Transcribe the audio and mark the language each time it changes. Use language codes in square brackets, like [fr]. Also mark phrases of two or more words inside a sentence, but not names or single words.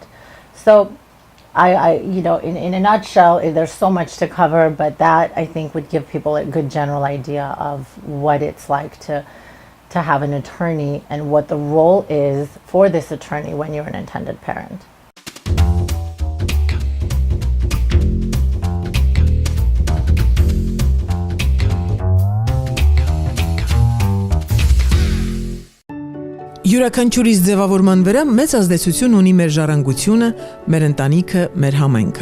[en] So in a nutshell, there's so much to cover, but that I think would give people a good general idea of what it's like to have an attorney and what the role is for this attorney when you're an intended parent. [hy] Յուրաքանչյուրիս ձևավորման վրա մեծ ազդեցություն ունի մեր ժառանգությունը, մեր ընտանիքը, մեր համայնքը։